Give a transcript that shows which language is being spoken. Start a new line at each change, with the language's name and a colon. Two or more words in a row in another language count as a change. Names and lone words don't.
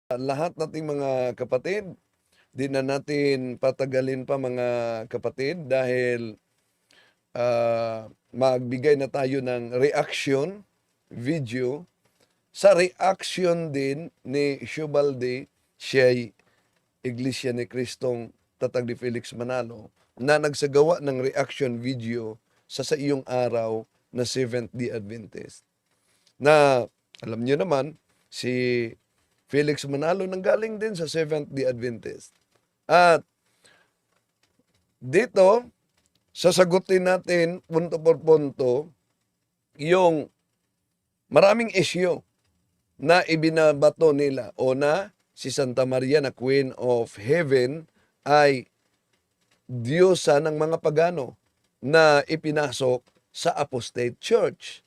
Filipino: Lahat nating mga kapatid, di na natin patagalin pa mga kapatid dahil magbigay na tayo ng
English: reaction video
Filipino: sa reaction din ni Shubaldi, siya'y Iglesia ni Kristong Tatag ni Felix Manalo, na nagsagawa ng
English: reaction video
Filipino: sa iyong araw na Seventh-day Adventist. Na alam niyo naman, si Felix Manalo nanggaling din sa Seventh-day Adventist. At dito, sasagutin natin
Spanish: punto por punto
Filipino: yung maraming issue na ibinabato nila. Una, si Santa Maria na
English: Queen of Heaven
Filipino: ay diyosa ng mga pagano na ipinasok sa Apostate Church.